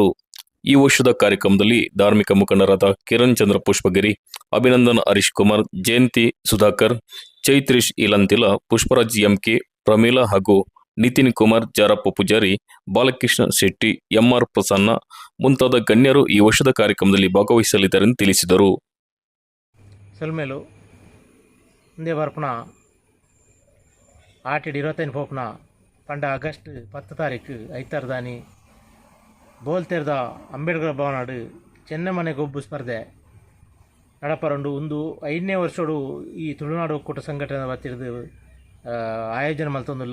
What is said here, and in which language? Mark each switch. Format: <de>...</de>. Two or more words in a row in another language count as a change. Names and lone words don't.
<kn>ಈ ವರ್ಷದ ಕಾರ್ಯಕ್ರಮದಲ್ಲಿ ಧಾರ್ಮಿಕ ಮುಖಂಡರಾದ ಕಿರಣ್ ಚಂದ್ರ ಪುಷ್ಪಗಿರಿ, ಅಭಿನಂದನ್ ಹರೀಶ್ ಕುಮಾರ್, ಜಯಂತಿ ಸುಧಾಕರ್, ಚೈತ್ರೀಶ್ ಇಲಂತಿಲ, ಪುಷ್ಪರಾಜ್ ಎಂಕೆ, ಪ್ರಮೀಳಾ ಹಾಗೂ ನಿತಿನ್ ಕುಮಾರ್, ಜಾರಪ್ಪ ಪೂಜಾರಿ, ಬಾಲಕೃಷ್ಣ ಶೆಟ್ಟಿ, ಎಂಆರ್ ಪ್ರಸನ್ನ ಮುಂತಾದ ಗಣ್ಯರು ಈ ವರ್ಷದ ಕಾರ್ಯಕ್ರಮದಲ್ಲಿ ಭಾಗವಹಿಸಲಿದ್ದಾರೆ ಎಂದು ತಿಳಿಸಿದರು.</kn> <tcy>ಸೆಲ್ಮೇಲು ಮುಂದೆ ಬರ್ಪಣ ಆಟಿಡ್ 25 ಪೋಪನ ಪಂಡ ಆಗಸ್ಟ್ 10 ತಾರೀಕು ಐತಾರ್ದಾನಿ ಬೋಲ್ತೆರ್ದ ಅಂಬೇಡ್ಕರ್ ಭವನಾಡು ಚೆನ್ನಮನೆ ಗೊಬ್ಬು ಸ್ಪರ್ಧೆ ನಡಪರಂಡು ಒಂದು 5ನೇ ವರ್ಷಡು ಈ ತುಳುನಾಡು ಒಕ್ಕೂಟ ಸಂಘಟನೆ ವತಿರ್ದು ಆಯೋಜನೆ ಮಲ್ತೊಂದುಲ್ಲ.</tcy>